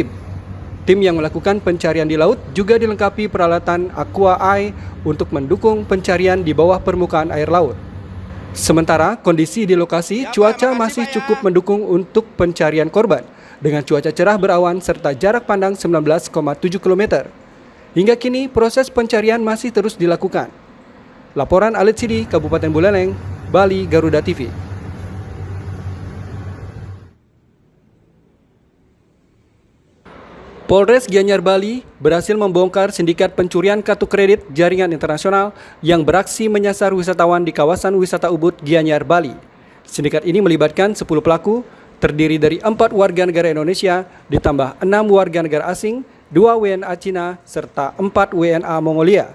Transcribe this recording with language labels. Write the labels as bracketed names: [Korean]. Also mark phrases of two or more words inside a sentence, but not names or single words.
[Indonesian] Tim yang melakukan pencarian di laut juga dilengkapi peralatan Aqua Eye untuk mendukung pencarian di bawah permukaan air laut. Sementara kondisi di lokasi cuaca masih cukup mendukung untuk pencarian korban dengan cuaca cerah berawan serta jarak pandang 19,7 km. Hingga kini proses pencarian masih terus dilakukan. Laporan Alit Sidi, Kabupaten Buleleng, Bali, Garuda TV. Polres Gianyar Bali berhasil membongkar sindikat pencurian kartu kredit jaringan internasional yang beraksi menyasar wisatawan di kawasan wisata Ubud, Gianyar, Bali. Sindikat ini melibatkan 10 pelaku, terdiri dari 4 warga negara Indonesia, ditambah 6 warga negara asing, 2 WNA Cina, serta 4 WNA Mongolia.